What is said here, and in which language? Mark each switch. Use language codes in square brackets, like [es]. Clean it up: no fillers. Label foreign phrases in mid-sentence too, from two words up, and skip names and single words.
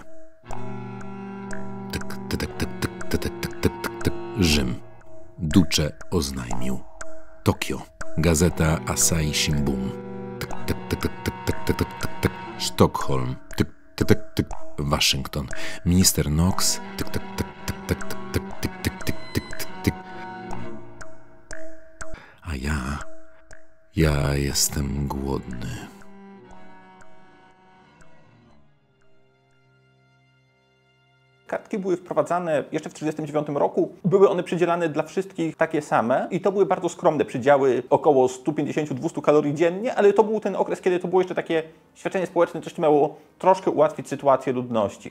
[pl] Tyk, tyk, tyk, tyk, tyk, tyk, tyk, tyk, tyk. Rzym. Duce oznajmił. Tokio. Gazeta Asahi Shimbun. Tyk, tyk, tyk, tyk, tyk, tyk, tyk, tyk, tyk, tyk. Sztokholm. Tyk, tyk, tyk, tyk. Waszyngton. Minister Knox. Tyk, tyk, tyk, tyk, tyk, tyk, tyk, tyk, tyk, tyk, tyk, tyk. A ja jestem głodny. Kartki były wprowadzane jeszcze w 1939 roku. Były one przydzielane dla wszystkich takie same i to były bardzo skromne przydziały, około 150–200 kalorii dziennie, ale to był ten okres, kiedy to było jeszcze takie świadczenie społeczne, coś miało troszkę ułatwić sytuację ludności.